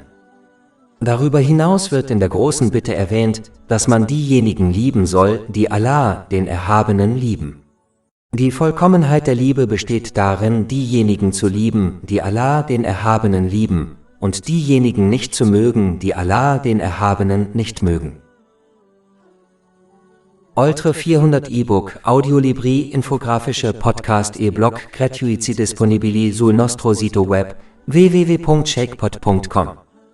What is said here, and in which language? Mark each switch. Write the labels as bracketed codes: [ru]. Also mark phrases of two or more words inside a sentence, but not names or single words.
[de] Darüber hinaus wird in der großen Bitte erwähnt, dass man diejenigen lieben soll, die Allah, den Erhabenen, lieben. Die Vollkommenheit der Liebe besteht darin, diejenigen zu lieben, die Allah, den Erhabenen, lieben, und diejenigen nicht zu mögen, die Allah, den Erhabenen, nicht mögen. [it] Oltre 400 E-Book, Audiolibri, infografische Podcast e-Blog gratuiti disponibili sul nostro sito web www.shakepot.com